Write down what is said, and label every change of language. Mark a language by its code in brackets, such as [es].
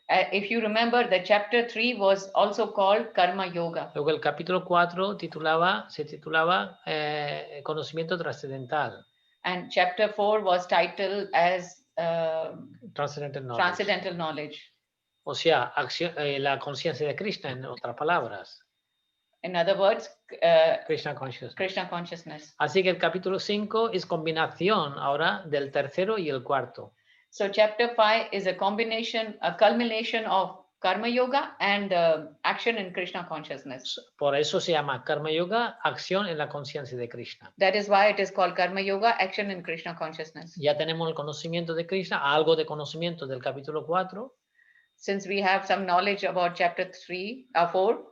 [en] If you remember, the chapter 3 was also called Karma Yoga. [es] Luego el capítulo 4 se titulaba Conocimiento Trascendental. [en] And chapter 4 was titled as Transcendental Knowledge. [es] O sea, la conciencia de Krishna, en otras palabras. [en] In other words, Krishna Consciousness. Krishna Consciousness. [es] Así que el capítulo 5 es combinación ahora del tercero y el cuarto. [en] So chapter 5 is a culmination of Karma Yoga and Action in Krishna Consciousness. [es] Por eso se llama Karma Yoga, Acción en la conciencia de Krishna. [en] That is why it is called Karma Yoga, Action in Krishna Consciousness. [es] Ya tenemos el conocimiento de Krishna, algo de conocimiento del capítulo 4. [en] since we have some knowledge about chapter 4.